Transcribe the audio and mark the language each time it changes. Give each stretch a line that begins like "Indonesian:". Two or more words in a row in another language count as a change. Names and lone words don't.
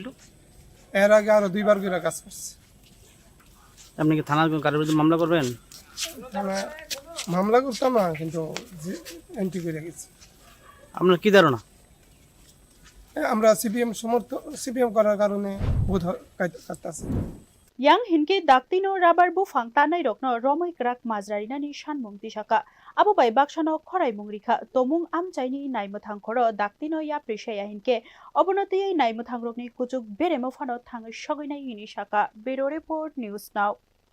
Bangla: এর আগে আরো 2বার করে গাছ কাটছে। আপনি কি থানার কারোর বিরুদ্ধে মামলা করবেন? মামলা করতাম না, কিন্তু এন্ট্রি করে গেছি। আপনার কি ধারণা? আমরা সিপিএম করার কারণে বোধ কাটতেছে।
Kok Borok: Yang hinke daktino rabar buphang tanai rokno romai grak majrarinani sanmung tisaka abo bai baksano khorai mungrikha tomung amjaini naimthang khoro daktino ya prisaya hinke obonotiyei naimthang rokni kuchuk beremo phano thangai soginai hini saka
English: Bureau Report News Now